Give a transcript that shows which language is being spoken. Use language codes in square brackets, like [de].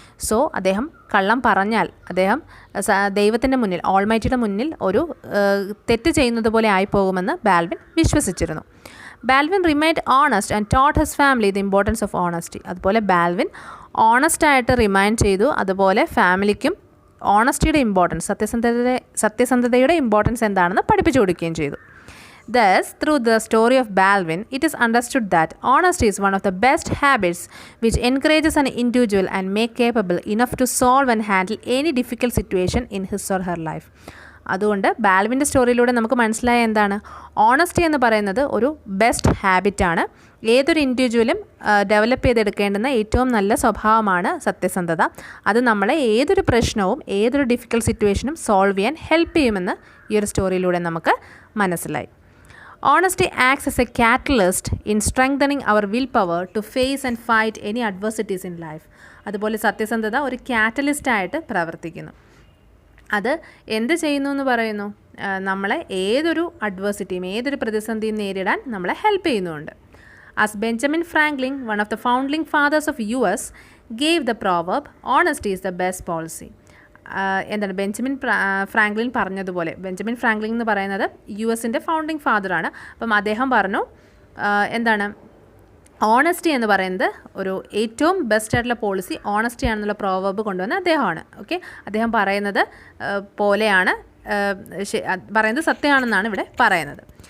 [ml] So അദ്ദേഹം കള്ളം പറഞ്ഞാൽ അദ്ദേഹം ദൈവത്തിൻ്റെ മുന്നിൽ, ഓൾമൈറ്റിയുടെ മുന്നിൽ ഒരു തെറ്റ് ചെയ്യുന്നത് പോലെ ആയിപ്പോകുമെന്ന് ബാൽവിൻ വിശ്വസിച്ചിരുന്നു. [en] Balvin remained honest and taught his family the importance of honesty. [ml] അതുപോലെ ബാൽവിൻ ഓണസ്റ്റായിട്ട് റിമൈൻഡ് ചെയ്തു, അതുപോലെ ഫാമിലിക്കും ഓണസ്റ്റിയുടെ ഇമ്പോർട്ടൻസ്, സത്യസന്ധതയുടെ ഇമ്പോർട്ടൻസ് എന്താണെന്ന് പഠിപ്പിച്ചു കൊടുക്കുകയും ചെയ്തു. [en] Thus, through the story of Balvin, it is understood that honesty is one of the best habits which encourages an individual and make capable enough to solve and handle any difficult situation in his or her life. [ml] അതുകൊണ്ട് ബാൽവിൻ്റെ സ്റ്റോറിയിലൂടെ നമുക്ക് മനസ്സിലായ എന്താണ്? Honesty എന്ന് പറയുന്നത് ഒരു best ഹാബിറ്റാണ്. ഏതൊരു ഇൻഡിവിജ്വലും develop ചെയ്തെടുക്കേണ്ടുന്ന ഏറ്റവും നല്ല സ്വഭാവമാണ് സത്യസന്ധത. അത് നമ്മളെ ഏതൊരു പ്രശ്നവും ഏതൊരു ഡിഫിക്കൽട്ട് സിറ്റുവേഷനും സോൾവ് ചെയ്യാൻ ഹെൽപ്പ് ചെയ്യുമെന്ന് ഈ ഒരു സ്റ്റോറിയിലൂടെ നമുക്ക് മനസ്സിലായി. [en] Honesty acts as a catalyst in strengthening our willpower to face and fight any adversities in life. [ml] അതുപോലെ സത്യസന്ധത ഒരു കാറ്റലിസ്റ്റായിട്ട് പ്രവർത്തിക്കുന്നു. അത് എന്ത് ചെയ്യുന്നു എന്ന് പറയുന്നു? നമ്മളെ ഏതൊരു അഡ്വേഴ്സിറ്റിയും ഏതൊരു പ്രതിസന്ധിയും നേരിടാൻ നമ്മളെ ഹെൽപ്പ് ചെയ്യുന്നുണ്ട്. [en] As Benjamin Franklin, one of the founding fathers of US, gave the proverb, honesty is the best policy. [ml] എന്താണ് ബെഞ്ചമിൻ ഫ്രാങ്ക്ലിൻ പറഞ്ഞതുപോലെ, ബെഞ്ചമിൻ ഫ്രാങ്ക്ലിൻ എന്ന് പറയുന്നത് US-ൻ്റെ ഫൗണ്ടിങ് ഫാദറാണ്. അപ്പം അദ്ദേഹം പറഞ്ഞു എന്താണ്? ഓണസ്റ്റി എന്ന് പറയുന്നത് ഒരു ഏറ്റവും ബെസ്റ്റ് ആയിട്ടുള്ള പോളിസി ഓണസ്റ്റി ആണെന്നുള്ള പ്രോവർബ് കൊണ്ടുവന്ന അദ്ദേഹമാണ്. ഓക്കെ, അദ്ദേഹം പറയുന്നത് പോലെയാണ്, പറയുന്നത് സത്യമാണെന്നാണ് ഇവിടെ പറയുന്നത്.